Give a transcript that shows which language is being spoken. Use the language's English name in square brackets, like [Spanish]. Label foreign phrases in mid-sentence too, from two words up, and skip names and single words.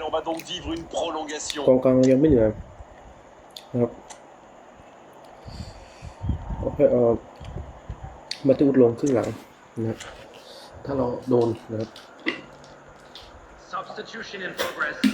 [French] On va donc vivre une ก prolongation. [Thai] องกลางยังไม่เหนื่อยนะครับโอเคมาตูดลงครึ่งหลังนะครับถ้าเราโดนนะครับ [English] Substitution in progress.